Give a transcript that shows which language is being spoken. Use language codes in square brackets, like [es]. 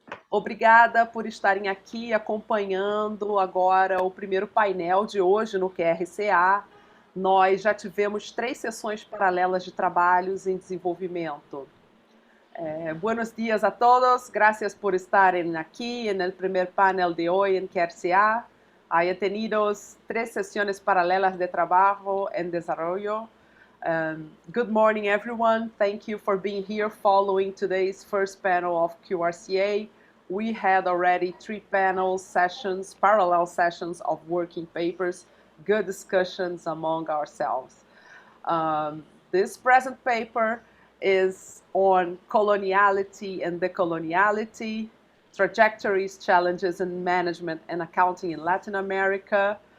[pt] Obrigada por estarem aqui acompanhando agora o primeiro painel de hoje no QRCA. Nós já tivemos 3 sessões paralelas de trabalhos em desenvolvimento. [es] Buenos dias a todos, gracias por estarem aquí en el primer panel de hoy en QRCA. He tenido 3 sesiones paralelas de trabajo en desarrollo. [en] Good morning, everyone. Thank you for being here following today's first panel of QRCA. We had already 3 panel sessions, parallel sessions of working papers, good discussions among ourselves. This present paper is on coloniality and decoloniality, trajectories, challenges in management and accounting in Latin America.